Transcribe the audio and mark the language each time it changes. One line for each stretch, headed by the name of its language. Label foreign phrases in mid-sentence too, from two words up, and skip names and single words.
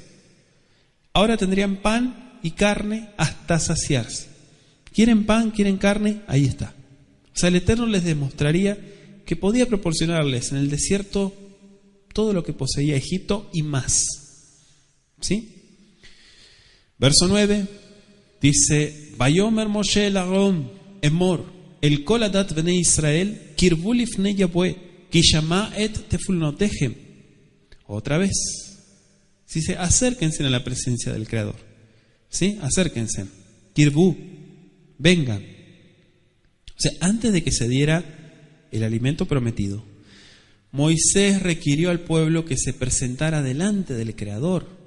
Spanish: Ahora tendrían pan y carne hasta saciarse. ¿Quieren pan? ¿Quieren carne? Ahí está. O sea, el Eterno les demostraría que podía proporcionarles en el desierto todo lo que poseía Egipto y más. ¿Sí? Verso 9 dice,
Hebrew: ויאמר משה אל אהרן אמר אל כל עדת בני ישראל קרבו לפני יהוה כי שמע את תלנתיכם.
Spanish: Otra vez. Dice, acérquense a la presencia del Creador. ¿Sí? Acérquense. Kirvu. Vengan. O sea, antes de que se diera el alimento prometido, Moisés requirió al pueblo que se presentara delante del Creador.